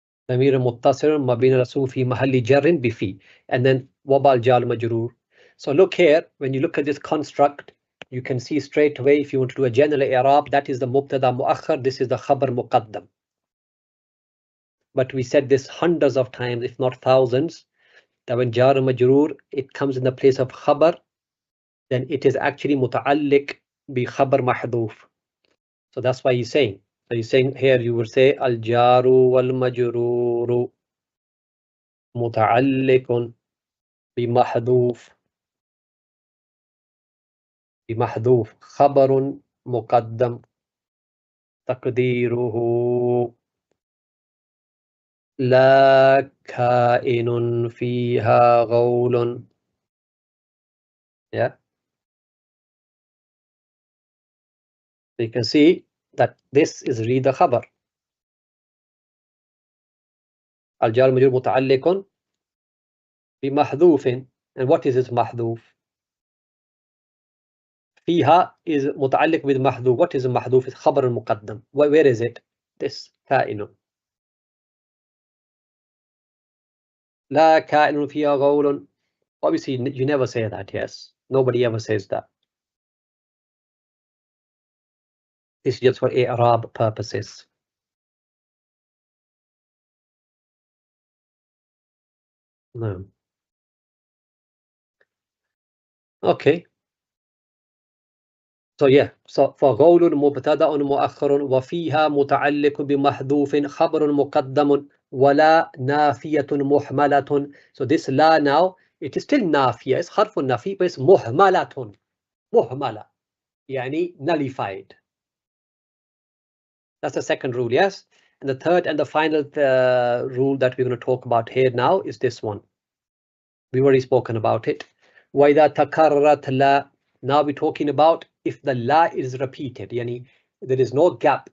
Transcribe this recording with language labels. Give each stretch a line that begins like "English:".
Arabic: ضمير متصل مبني على السكون في محل جر بفي.
English: And then
Arabic: وباء الجار مجرور.
English: So look here, when you look at this construct, you can see straight away if you want to do a general i'rab, that is the mubtada muakhar, this is the khabar muqaddam. But we said this hundreds of times, if not thousands, that when jar majroor, it comes in the place of khabar, then it is actually muta'alliq bi khabar mahdoof. So that's why he's saying. So he's saying here you would say
Arabic: al jaru wal majruru muta'alliqun bi mahdoof. بمحذوف خبر مقدم تقديره لا كائن فيها غول.
English: Yeah, so you can see that this is really the khabar.
Arabic: الجار مجرور متعلق بمحذوف.
English: And what is this محذوف?
Arabic: فيها is متعلق with محذوف.
English: What is محذوف? It's
Arabic: خبر المقدم.
English: Where is it? This كائن.
Arabic: لا كائن فيها غول.
English: Obviously you never say that. Yes, nobody ever says that. This is just for i'rab purposes. No. Okay. So yeah, so
Arabic: فغول مبتدأ مؤخر وفيها متعلق بمحذوف خبر مقدم ولا نافية محملة.
English: So this la now, it is still نافية, it's حرف النفي, but it's محملة.
Arabic: محملة يعني nullified.
English: That's the second rule, yes. And the third and the final rule that we're going to talk about here now is this one. We've already spoken about it.
Arabic: وإذا تكررت لا.
English: Now we're talking about if the la is repeated. Yani, there is no gap.